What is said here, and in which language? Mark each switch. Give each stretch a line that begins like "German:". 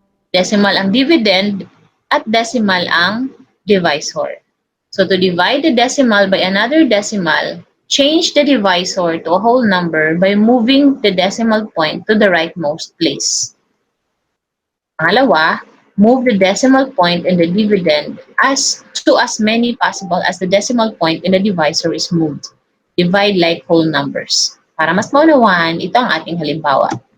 Filipino: Decimal ang dividend at decimal ang divisor.
English: So to divide the decimal by another decimal, change the divisor to a whole number by moving the decimal point to the rightmost place.
Filipino: Pangalawa,
English: move the decimal point in the dividend to as many possible as the decimal point in the divisor is moved. Divide like whole numbers.
Filipino: Para mas maunawaan, ito ang ating halimbawa.